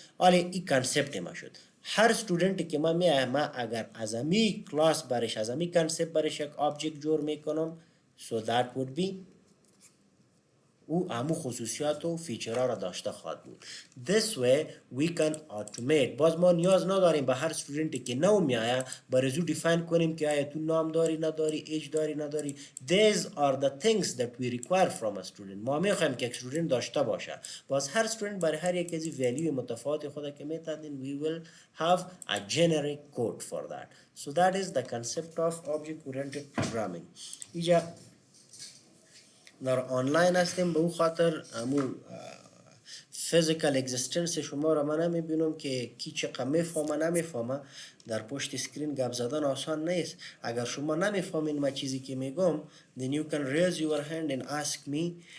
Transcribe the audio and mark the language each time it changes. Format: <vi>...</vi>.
<fa>حالا این کانسپت ما شد. هر استودنت که ما اگر از امی کلاس برش، از امی کانسپت برش یک آبجکت جور میکنم،</fa> <en>so that would be</en> <fa>او همو خصوصیات و فیچرها را داشته خواهد بود.</fa> <en>This way we can automate.</en> <fa>باز ما نیاز نداریم به هر استودنتی که نو میآید برزو دیفاین کنیم که آیا تو نام داری نداری، ایج داری نداری.</fa> <en>These are the things that we require from a student.</en> <fa>ما میخوایم که یک استودنت داشته باشه. باز هر استودنت برای هر یک از ولیو متفاوت خود که میتادین</fa> <en>we will have a generic code for that. So that is the concept of object oriented programming.</en> <fa>اینجا در آنلاین هستیم، به اون خاطر همون فیزیکال اگزیستنس شما را من نمیبینم که کی چقدر میفهمه نمیفهمه. در پشت اسکرین گپ زدن آسان نیست. اگر شما نمیفهمین ما چیزی که میگم</fa> <en>then you can raise your hand and ask me.</en>